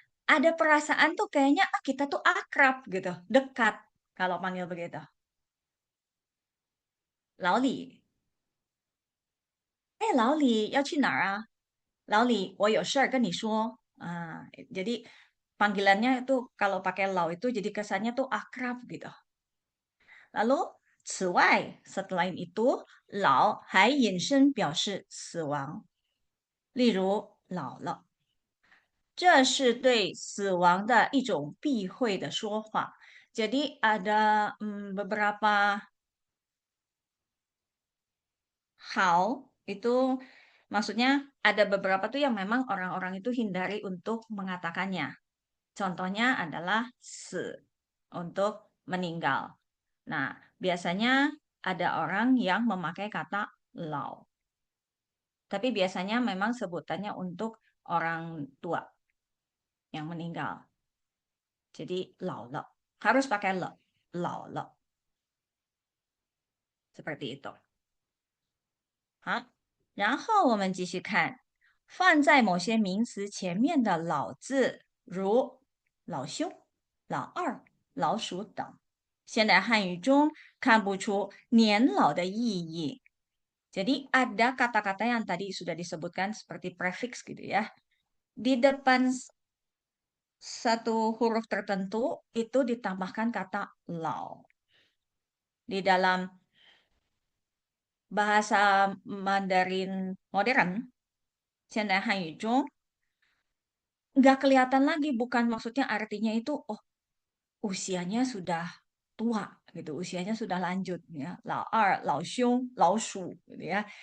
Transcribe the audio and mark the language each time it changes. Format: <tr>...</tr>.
<id>Ada perasaan tuh kayaknya kita tuh akrab gitu, dekat kalau panggil begitu.</id> <zh>老李，老李要去哪儿啊？老李，我有事儿跟你说.</zh> <id>Jadi panggilannya itu kalau pakai lau itu jadi kesannya tuh akrab gitu. Lalu</id> <zh>此外</zh> <id>selain itu</id> <zh>老还引申表示死亡，例如老了。这是对死亡的一种避讳的说法.</zh> <id>Jadi ada beberapa hal itu maksudnya ada beberapa tuh yang memang orang-orang itu hindari untuk mengatakannya. Contohnya adalah untuk meninggal. Nah, biasanya ada orang yang memakai kata lau. Tapi biasanya memang sebutannya untuk orang tua yang meninggal. Jadi lau le. Harus pakai le. Lau le. Seperti itu.</id> <zh>好，然后我们继续看，放在某些名词前面的老字，如老兄、老二、老鼠等，现代汉语中看不出年老的意义。</zh> <id>Jadi ada kata-kata yang tadi sudah disebutkan seperti prefix gitu ya. Di depan satu huruf tertentu itu ditambahkan kata lao. Di dalam bahasa Mandarin modern,</id> <zh>现代汉语中</zh> <id>nggak kelihatan lagi, bukan maksudnya artinya itu usianya sudah tua gitu, usianya sudah lanjut ya,</id> <zh>老二、老兄、老鼠</zh> <id>gitu ya.</id>